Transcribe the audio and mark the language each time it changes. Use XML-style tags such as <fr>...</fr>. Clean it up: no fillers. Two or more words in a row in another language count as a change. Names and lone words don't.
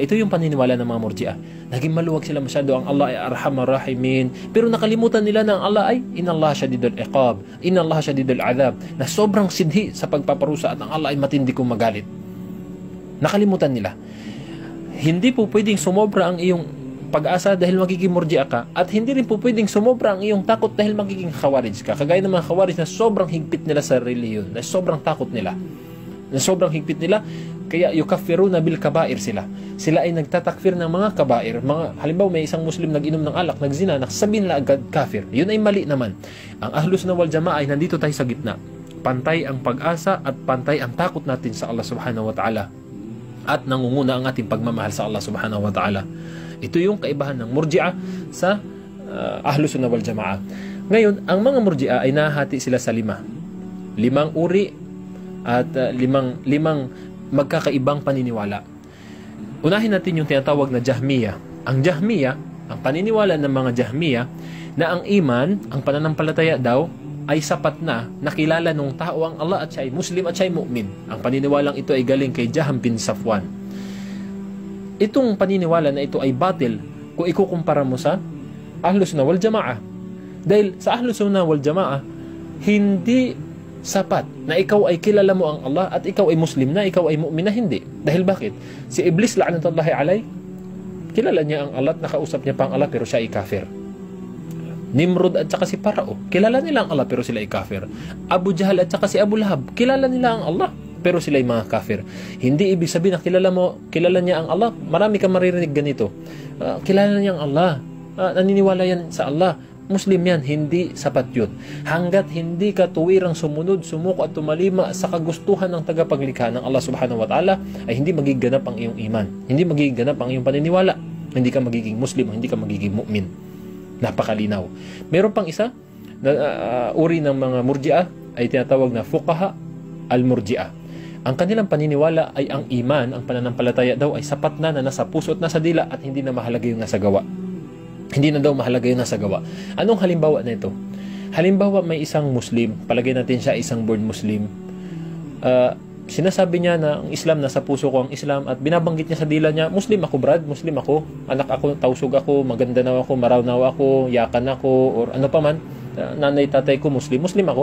<tl>Ito yung paniniwala ng mga murji'a. Naging maluwag sila masyado, ang Allah ay</tl> <ar>أرحم الراحمين,</ar> <tl>pero nakalimutan nila na ang Allah ay</tl> <ar>إن الله شديد العقاب, إن الله شديد العذاب,</ar> <tl>na sobrang sidhi sa pagpaparusa at ang Allah ay matindi kong magalit. Nakalimutan nila. Hindi po pwedeng sumobra ang iyong pag-asa dahil magiging murji'a ka, at hindi rin po pwedeng sumobra ang iyong takot dahil magiging khawarij ka. Kagaya ng mga khawarij na sobrang higpit nila sa reliyon, na sobrang takot nila, na sobrang higpit nila, kaya</tl> <ar>يكفرون بالكبائر</ar> <tl>sila. Sila ay nagtatakfir ng mga kabair. Halimbawa, may isang Muslim nag-inom ng alak, nagzina, nakasabihin nila agad kafir. Yun ay mali naman. Ang</tl> <ar>أهل السنة والجماعة</ar> <tl>ay nandito tayo sa gitna. Pantay ang pag-asa at pantay ang takot natin sa Allah</tl> <ar>سبحانه وتعالى.</ar> <tl>At nangunguna ang ating pagmamahal sa Allah</tl> <ar>سبحانه وتعالى.</ar> <tl>Ito yung kaibahan ng murji'a sa</tl> <ar>أهل السنة والجماعة.</ar> <tl>Ngayon, ang mga murji'a ay nahati sila sa limang uri at limang magkakaibang paniniwala. Unahin natin yung tinatawag na Jahmiya. Ang Jahmiya, ang paniniwala ng mga Jahmiya, na ang iman, ang pananampalataya daw, ay sapat na nakilala ng tao ang Allah at siya ay Muslim at siya ay mu'min. Ang paniniwalang ito ay galing kay Jaham bin Safwan. Itong paniniwala na ito ay batil kung ikukumpara mo sa</tl> <ar>أهل السنة والجماعة.</ar> <tl>Dahil sa</tl> <ar>أهل السنة والجماعة,</ar> <tl>hindi sapat na ikaw ay kilala mo ang Allah at ikaw ay Muslim na, ikaw ay mu'min na, hindi. Dahil bakit? Si Iblis,</tl> <ar>لعنة الله عليه,</ar> <tl>kilala niya ang Allah at nakausap niya pa ang Allah pero siya ay kafir. Nimrod at saka si Parao, kilala nila ang Allah pero sila ay kafir. Abu Jahal at saka si Abu Lahab, kilala nila ang Allah pero sila ay mga kafir. Hindi ibig sabihin na kilala niya ang Allah. Marami kang maririnig ganito. Kilala niya ang Allah. Naniniwala yan sa Allah. Muslim yan. Hindi sapat yun. Hanggat hindi ka tuwirang sumunod, sumuko at tumalima sa kagustuhan ng tagapaglikha ng Allah</tl> <ar>سبحانه وتعالى,</ar> <tl>ay hindi magiganap ang iyong iman. Hindi magiganap ang iyong paniniwala. Hindi ka magiging Muslim, hindi ka magiging mu'min. Napakalinaw. Meron pang isa na uri ng mga murji'ah ay tinatawag na</tl> <ar>فقهاء المرجئة.</ar> <tl>Ang kanilang paniniwala ay ang iman, ang pananampalataya daw ay sapat na nasa puso at nasa dila at hindi na mahalaga yung nasa gawa. Hindi na daw mahalaga yung nasa gawa. Anong halimbawa na ito? Halimbawa, may isang Muslim, palagay natin siya isang</tl> <en>born Muslim.</en> <tl>Sinasabi niya na ang Islam, nasa puso ko ang Islam, at binabanggit niya sa dila niya, Muslim ako brad, Muslim ako, anak ako, tausog ako, maganda na ako, marawnaw ako, yakan ako, or ano pa man, nanay tatay ko Muslim ako.</tl>